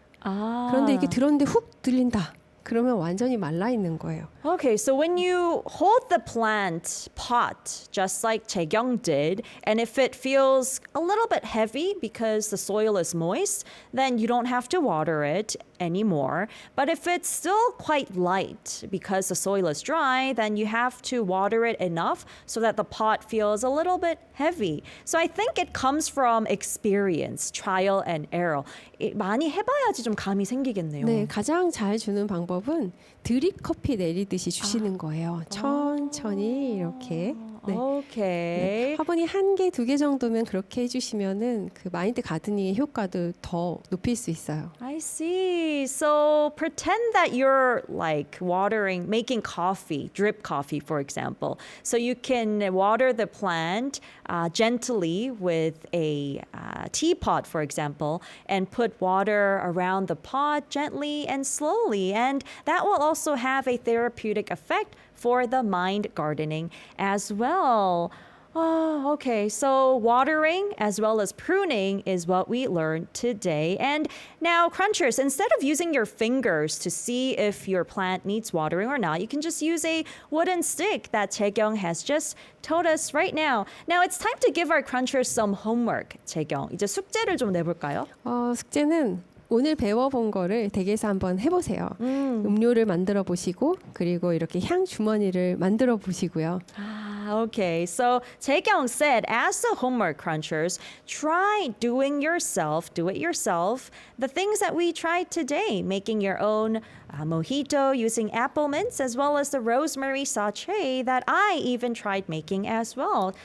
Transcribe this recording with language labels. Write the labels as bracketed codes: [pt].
[ko] 그런데 이렇게 들었는데 훅 들린다. 그러면 완전히 말라 있는 거예요. [en] Okay, so when you hold the plant pot, just like Chae-kyung did, and if it feels a little bit heavy because the soil is moist, then you don't have to water it anymore. But if it's still quite light because the soil is dry, then you have to water it enough so that the pot feels a little bit heavy. So I think it comes from experience, trial and error. [ko] 많이 해봐야지 좀 감이 생기겠네요. 네, 가장 잘 주는 방법은 방법은 드립 커피 내리듯이 주시는 거예요. 천천히 이렇게. 네. [en] Okay. [ko] 화분이 1개, 2개 정도면 그렇게 해주시면은 그 마인드 가드닝의 효과도 더 높일 수 있어요. [en] I see. So pretend that you're like watering, making coffee, drip coffee, for example. So you can water the plant gently with a teapot, for example, and put water around the pot gently and slowly. And that will also have a therapeutic effect for the mind gardening as well. Oh, okay. So watering as well as pruning is what we learned today. And now, crunchers, instead of using your fingers to see if your plant needs watering or not, you can just use a wooden stick that Taekyung has just told us right now. Now, it's time to give our crunchers some homework. [ko] Taekyung, 이제 숙제를 좀 내볼까요? 숙제는 오늘 배워본 거를 댁에서 한번 해보세요. 음료를 만들어 보시고 그리고 이렇게 향 주머니를 만들어 보시고요. [en] Okay, so Taekyung said, as the homework crunchers, try do it yourself, the things that we tried today, making your own mojito using apple mints, as well as the rosemary sachet that I even tried making as well.